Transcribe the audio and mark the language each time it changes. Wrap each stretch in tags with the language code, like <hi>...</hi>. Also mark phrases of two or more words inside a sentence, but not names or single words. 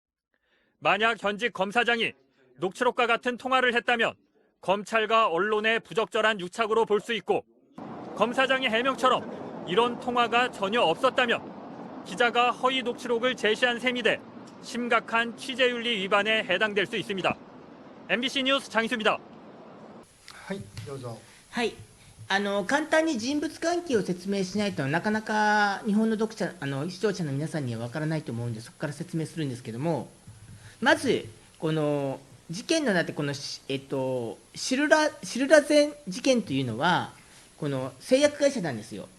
<ko>만약 현직 검사장이 녹취록과 같은 통화를 했다면 검찰과 언론의 부적절한 유착으로 볼 수 있고 검사장의 해명처럼 이런 통화가 전혀 없었다면 기자가 허위 녹취록을 제시한 셈이 돼 심각한 취재윤리 위반에 해당될 수 있습니다. MBC 뉴스 장희수입니다.</ko> <ja>はい、どうぞ。はい。簡単に人物関係を説明しないとなかなか日本の読者、視聴者の皆さんにはわからないと思うんで、そこから説明するんですけども、まずこの事件の中でこのシルラゼン事件というのはこの製薬会社なんですよ。</ja>